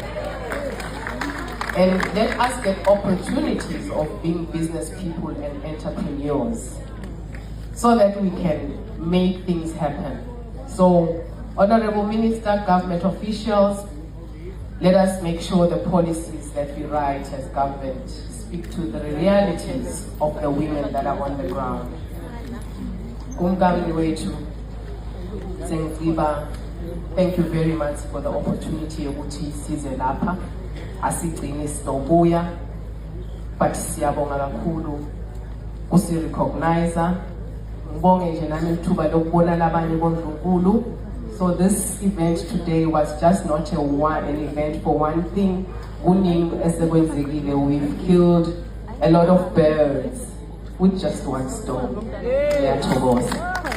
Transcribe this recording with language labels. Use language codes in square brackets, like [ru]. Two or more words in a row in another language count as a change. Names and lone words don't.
[en] And let us get opportunities of being business people and entrepreneurs so that we can make things happen. So, Honorable Minister, government officials, let us make sure the policies that we write as government speak to the realities of the women that are on the ground. [zu] Kumkani wethu, Sengziba, thank you very much for the opportunity yokuthi size lapha. Asigcini sinobuya, but siyabonga kakhulu kusirecognize. Ngibonge nje nami ithuba lokubona labanye bondlunkulu. [en] So this event today was just not an event for one thing. We've killed a lot of birds with just one stone. Yeah,